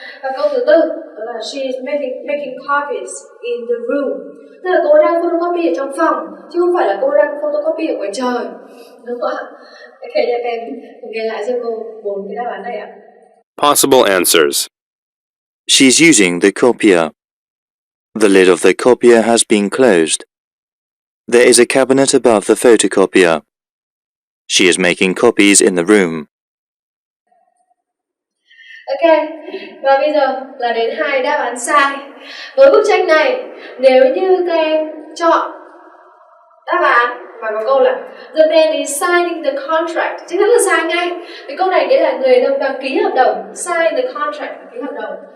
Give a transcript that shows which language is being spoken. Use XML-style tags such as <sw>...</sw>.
<vi>Và câu thứ tư đó là</vi> <en>she is making copies in the room,</en> <vi>tức là cô đang photocopy ở trong phòng chứ không phải là cô đang photocopy ở ngoài trời, đúng không ạ? Ok, để các em nghe lại cho cô 4 cái đáp án này ạ.</vi> <en>Possible answers. She's using the copier. The lid of the copier has been closed. There is a cabinet above the photocopier. She is making copies in the room.</en> <vi>Ok, và bây giờ là đến 2 đáp án sai. Với bức tranh này, nếu như các em chọn đáp án mà có câu là</vi> <en>the man is signing the contract,</en> <vi>chắc chắn là sai ngay. Cái câu này nghĩa là người đang ký hợp đồng,</vi> <en>sign the contract,</en> <vi>ký hợp đồng.</vi>